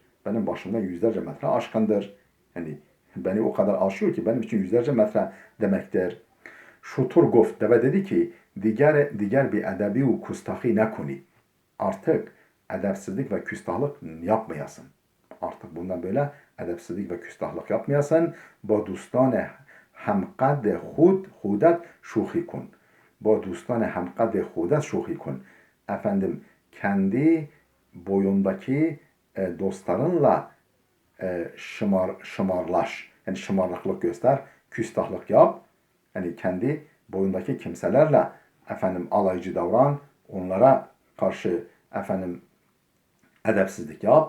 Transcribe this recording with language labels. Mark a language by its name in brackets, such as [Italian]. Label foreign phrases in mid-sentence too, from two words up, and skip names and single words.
[Turkish] Benim başımdan yüzlerce metre aşkındır. Yani beni o kadar aşıyor ki benim için yüzlerce metre demektir. [Persian] شتر گفت [Turkish] deve dedi ki [Persian] دیگر بی ادبی و گستاخی نکنی. [Turkish] Artık edepsizlik ve küstahlık yapmayasın. Artık bundan böyle edepsizlik ve küstahlık yapmayasın. [Persian] با دوستان همقد خودت شوخی کن. با دوستان همقد خودت شوخی کن. [Turkish] Efendim kendi boyundaki dostlarınla şımarlaş. Yani şımarıklık göster, küstahlık yap. Yani kendi boyundaki kimselerle efendim alaycı davran, onlara karşı efendim edepsizlik yap.